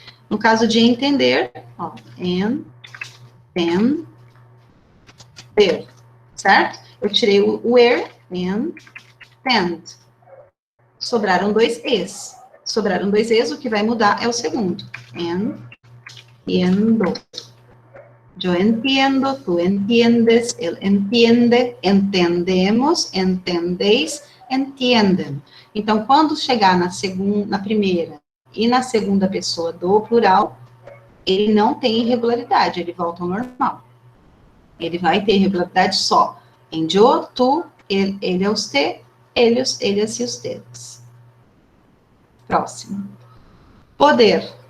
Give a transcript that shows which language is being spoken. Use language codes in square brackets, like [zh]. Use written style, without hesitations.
[pt] No caso de entender, ó, entender, certo? Eu tirei o er, entend. Sobraram dois Es. Sobraram dois Es, o que vai mudar é o segundo. [es] Entiendo. Yo entiendo, tú entiendes, él entiende, entendemos, entendéis, entienden. [pt] Então, quando chegar na primeira e na segunda pessoa do plural, ele não tem irregularidade, ele volta ao normal. Ele vai ter irregularidade só em yo, tu, ele, usted, ellos, ellas e ustedes. Próximo. Poder.